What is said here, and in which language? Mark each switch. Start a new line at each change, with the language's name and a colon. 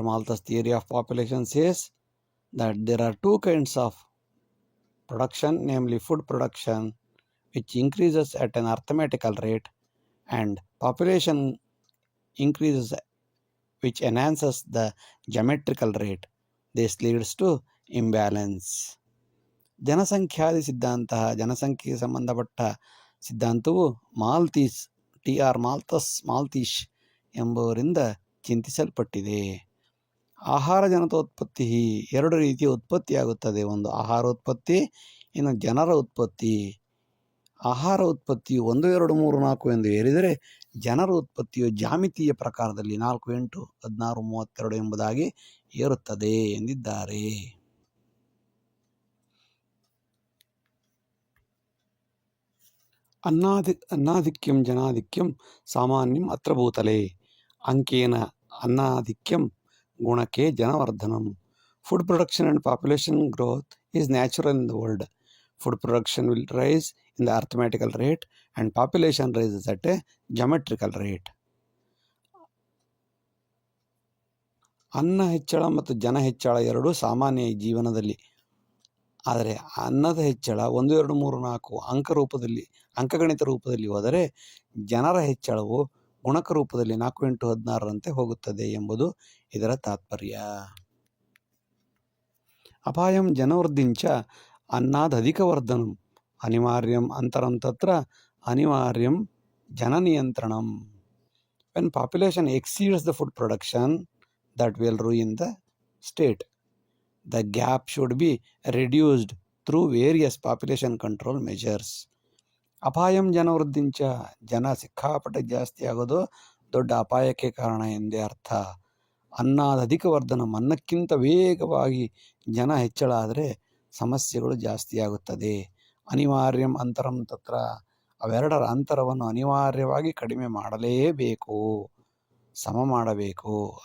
English: Malthus' theory of population says that there are two kinds of production, namely food production, which increases at an arithmetical rate, and population increases, which enhances the geometrical rate. This leads to imbalance.
Kannada: ಜನಸಂಖ್ಯಾದಿ ಸಿದ್ಧಾಂತ, ಜನಸಂಖ್ಯೆಗೆ ಸಂಬಂಧಪಟ್ಟ ಸಿದ್ಧಾಂತವು ಟಿ.ಆರ್. ಮಾಲ್ತೀಶ್ ಎಂಬುವರಿಂದ ಚಿಂತಿಸಲ್ಪಟ್ಟಿದೆ. ಆಹಾರ ಜನತೋತ್ಪತ್ತಿ, ಎರಡು ರೀತಿಯ ಉತ್ಪತ್ತಿಯಾಗುತ್ತದೆ. ಒಂದು ಆಹಾರೋತ್ಪತ್ತಿ, ಇನ್ನು ಜನರ ಉತ್ಪತ್ತಿ. ಆಹಾರ ಉತ್ಪತ್ತಿಯು 1, 2, 3, 4 ಎಂದು ಏರಿದರೆ, ಜನರ ಉತ್ಪತ್ತಿಯು ಜಾಮಿತೀಯ ಪ್ರಕಾರದಲ್ಲಿ 4, 8, 16, 32 ಎಂಬುದಾಗಿ ಏರುತ್ತದೆ ಎಂದಿದ್ದಾರೆ.
Sanskrit: ಅನ್ನಾಧಿಕ್ಯಂ ಜನಾಧಿಕ್ಯಂ ಸಾಮಾನ್ಯಂ ಅತ್ರ ಭೂತಲೆ. ಅಂಕೇನ ಅನ್ನಾಧಿಕ್ಯಂ ಗುಣಕ್ಕೆ ಜನವರ್ಧನಂ.
English: Food production and population growth is natural in the world. Food production will rise in the arithmetical rate and population rises at a geometrical rate.
Kannada: ಅನ್ನ ಹೆಚ್ಚಳ ಮತ್ತು ಜನ ಹೆಚ್ಚಳ ಎರಡೂ ಸಾಮಾನ್ಯ ಜೀವನದಲ್ಲಿ. ಆದರೆ ಅನ್ನದ ಹೆಚ್ಚಳ 1, 2, 3, 4 ಅಂಕಗಣಿತ ರೂಪದಲ್ಲಿ ಹೋದರೆ, ಜನರ ಹೆಚ್ಚಳವು ಗುಣಕ ರೂಪದಲ್ಲಿ 4, 8, 16ರಂತೆ ಹೋಗುತ್ತದೆ ಎಂಬುದು ಇದರ ತಾತ್ಪರ್ಯ.
Sanskrit: ಅಪಾಯಂ ಜನವೃದ್ಧಿಂಚ ಅನ್ನಾದಧಿಕವರ್ಧನಂ ಅನಿವಾರ್ಯಂ ಅಂತರಂ ತತ್ರ ಅನಿವಾರ್ಯಂ ಜನನಿಯಂತ್ರಣಂ.
English: When population exceeds the food production, that will ruin the state. The gap should be reduced through various population control measures.
Sanskrit: ಅಪಾಯಂ ಜನವೃದ್ಧಿಂಚ,
Kannada: ಜನ ಸಿಕ್ಕಾಪಟ್ಟೆ ಜಾಸ್ತಿ ಆಗೋದು ದೊಡ್ಡ ಅಪಾಯಕ್ಕೆ ಕಾರಣ ಎಂದೇ ಅರ್ಥ.
Sanskrit: ಅನ್ನಾದಧಿಕ ವರ್ಧನಂ,
Kannada: ಅನ್ನಕ್ಕಿಂತ ವೇಗವಾಗಿ ಜನ ಹೆಚ್ಚಳ ಆದರೆ ಸಮಸ್ಯೆಗಳು ಜಾಸ್ತಿಯಾಗುತ್ತದೆ.
Sanskrit: ಅನಿವಾರ್ಯಂ ಅಂತರಂ ತತ್ರ,
Kannada: ಅವೆರಡರ ಅಂತರವನ್ನು ಅನಿವಾರ್ಯವಾಗಿ ಕಡಿಮೆ ಮಾಡಲೇಬೇಕು, ಸಮ ಮಾಡಬೇಕು.